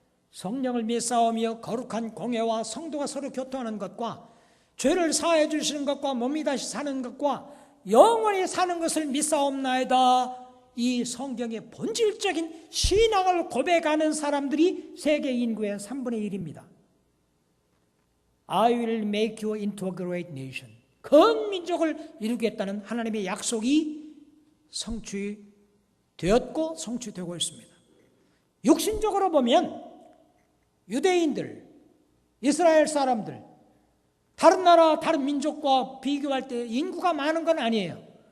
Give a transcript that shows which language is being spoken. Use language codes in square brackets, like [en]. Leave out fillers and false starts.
[ko] 성령을 믿사오며 거룩한 공회와 성도가 서로 교통하는 것과 죄를 사하여 주시는 것과 몸이 다시 사는 것과 영원히 사는 것을 믿사옵나이다. 이 성경의 본질적인 신앙을 고백하는 사람들이 세계 인구의 3분의 1입니다. [en] I will make you into a great nation. [ko] 큰 민족을 이루겠다는 하나님의 약속이 성취되었고 성취되고 있습니다. 육신적으로 보면 유대인들, 이스라엘 사람들, 다른 나라, 다른 민족과 비교할 때 인구가 많은 건 아니에요.